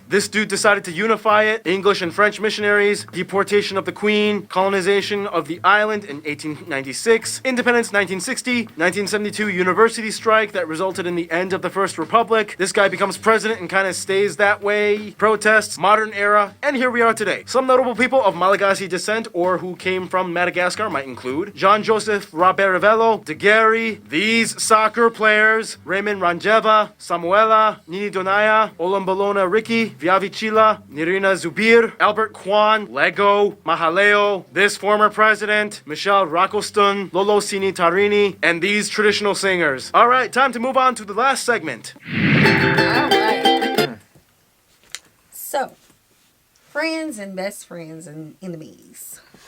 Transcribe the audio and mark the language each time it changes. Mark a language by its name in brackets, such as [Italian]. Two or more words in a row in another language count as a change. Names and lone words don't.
[English] This dude decided to unify it. English and French missionaries, deportation of the Queen, colonization of the island in 1896, independence 1960, 1972 university strike that resulted in the end of the First Republic. This guy becomes president and kind of stays that way. Protests, modern era, and here we are today. Some notable people of Malagasy descent or who came from Madagascar might include Jean-Joseph Raberavello, Daguerre, these soccer players, Raymond Ranjeva, Samuela, Nini Donaya, Olombolona Ricky, Viavichila, Nirina Zubir, Albert Kwan, Lego, Mahaleo, this former president, Michel Rakoston, Lolo Sini Tarini, and these traditional singers. Alright, time to move on to the last segment. Alright. So, friends and best friends and enemies.